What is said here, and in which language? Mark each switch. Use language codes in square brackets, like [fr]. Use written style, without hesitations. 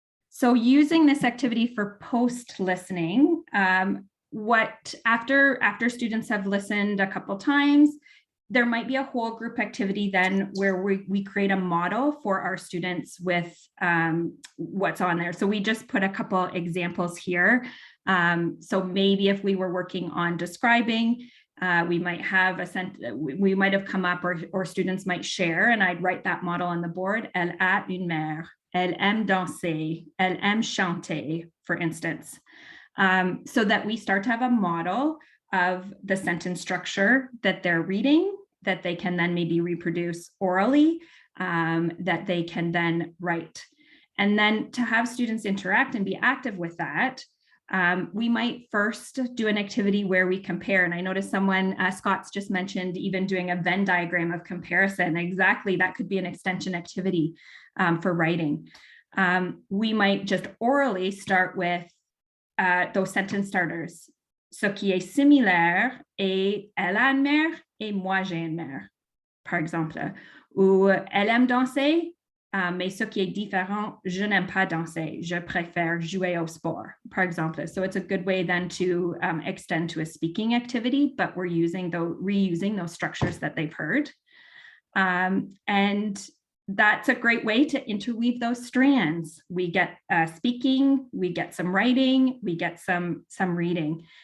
[en] So using this activity for post listening, after students have listened a couple times, there might be a whole group activity then where we create a model for our students with what's on there. So we just put a couple examples here. So maybe if we were working on describing, we might have we might have come up, or students might share, and I'd write that model on the board. [fr] Elle a une mère. Elle aime danser. Elle aime chanter, [en] for instance. So that we start to have a model of the sentence structure that they're reading, that they can then maybe reproduce orally, that they can then write. And then to have students interact and be active with that, we might first do an activity where we compare. And I noticed someone, Scott's just mentioned even doing a Venn diagram of comparison. Exactly, that could be an extension activity for writing. We might just orally start with those sentence starters. [fr] Ce qui est similaire est elle a une mère et moi j'ai une mère, par exemple. Ou elle aime danser, mais ce qui est différent, je n'aime pas danser, je préfère jouer au sport, par exemple. [en] So it's a good way then to extend to a speaking activity, but we're reusing those structures that they've heard. And that's a great way to interweave those strands. We get speaking, we get some writing, we get some reading.